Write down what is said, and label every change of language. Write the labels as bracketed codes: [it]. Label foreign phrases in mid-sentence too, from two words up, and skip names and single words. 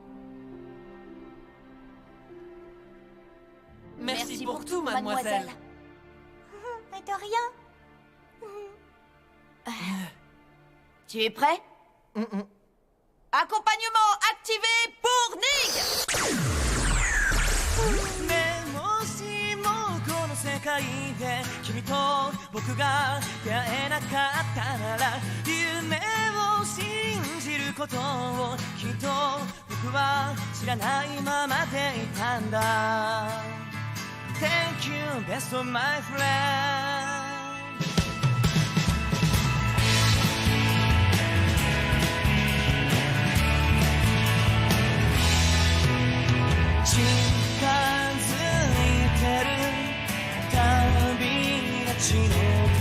[fr] Merci pour tout, mademoiselle. Mais de rien. Tu es prêt? Accompagnement activé pour Nig! [ja] でもしもこの世界で君と僕が出会えなかったなら夢を信じることをきっと僕は知らないままでいたんだ [en] Thank you, best of my friend [ja] 近づいてる旅立ちの